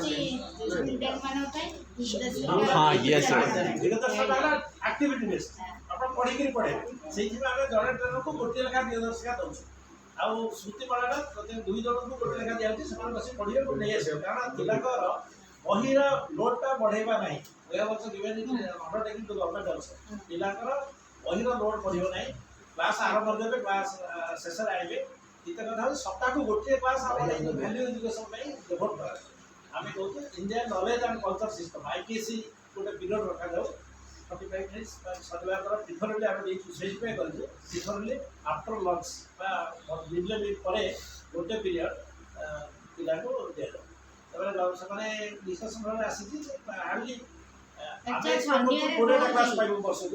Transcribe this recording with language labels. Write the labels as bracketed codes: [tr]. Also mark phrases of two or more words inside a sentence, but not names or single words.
[hi] हाँ यस [en] activity based [or] आप ଆପଣ ପଢ଼ିକିରି ପଢ଼େଇବେ ସେଇଥିପାଇଁ ଆମେ ଜଣେ ଟ୍ରେନରକୁ ଗୋଟିଏ ଲେଖା ଦିନଦର୍ଶିକା ଦେଉଛୁ ଆଉ ସ୍ମୃତିମାଳାଟା ପ୍ରତି 2 ଜଣଙ୍କୁ ଗୋଟେ ଲେଖା ଦିଆଯାଉଛି ସେମାନେ ବସି ପଢ଼ିବେ ପୁଣି ନେଇ ଆସିବେ କାରଣ ପିଲାଙ୍କର ବହିର ଲୋଡ୍ଟା ବଢ଼େଇବା ନାହିଁ [en] we have also given it undertaking to government also [or] ପିଲାଙ୍କର ବହିର ଲୋଡ୍ ବଢ଼ିବ ନାହିଁ କ୍ଲାସ୍ ଆରମ୍ଭ କରିଦେବେ କ୍ଲାସ୍ ଶେଷରେ ଆଣିବେ ଦ୍ୱିତୀୟ କଥା ହେଉଛି ସପ୍ତାହକୁ ଗୋଟିଏ କ୍ଲାସ୍ ଆମର [en] value education [or] ପାଇଁ ଡେଭଲପ୍ କରାଯାଏ ଆମେ କହୁଛୁ [en] Indian knowledge and culture system [or] IPSC ଗୋଟେ ପିରିୟଡ଼ ରଖାଯାଉ 45 ମିନିଟ୍ସ ଶନିବାର ଦ୍ୱାରା ପ୍ରିଫରେବଲି ଆମେ ଦେଇଛୁ ସେଇଥିପାଇଁ କରିଛୁ [en] preferably after lunch [or] ବା ମିଡ୍ ପରେ ଗୋଟେ ପିରିୟଡ଼ ପିଲାଙ୍କୁ ଦିଆଯାଉ ତାପରେ ସେମାନେ ଡିସ୍କସନ୍ ଆସିଛି ହାର୍ଡଲି ଆମେ 20ଟା କ୍ଲାସ୍ ପାଇବୁ ବର୍ଷକୁ